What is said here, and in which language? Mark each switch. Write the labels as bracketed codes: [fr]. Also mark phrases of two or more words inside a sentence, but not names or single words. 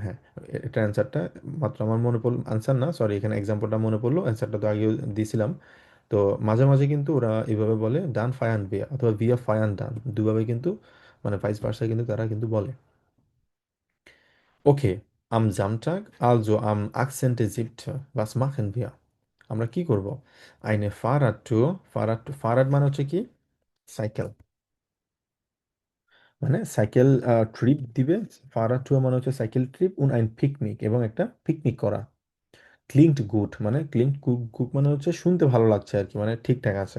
[bn] হ্যাঁ, এটা অ্যান্সারটা মাত্র আমার মনে পড়লো, আনসার না সরি, এখানে এক্সাম্পলটা মনে পড়লো, অ্যান্সারটা তো আগেও দিয়েছিলাম। তো মাঝে মাঝে কিন্তু ওরা এইভাবে বলে [de] dann feiern wir [bn] অথবা [de] wir feiern dann, [bn] দুভাবে কিন্তু, মানে [en] vice versa [bn] কিন্তু তারা কিন্তু বলে। [de] ওকে, am Samstag also am achtzehnten Siebten, was machen wir? [bn] আমরা কি করব? [de] eine Fahrradtour, [bn] ফারাড মানে হচ্ছে কি সাইকেল, মানে [en] cycle trip [bn] দিবে। ফারাড ট্যুর মানে হচ্ছে [en] cycle trip, [de] und ein Picknick, [bn] এবং একটা পিকনিক করা। [de] klingt gut, [bn] মানে [de] klingt gut [bn] মানে হচ্ছে শুনতে ভালো লাগছে আর কি, মানে ঠিকঠাক আছে।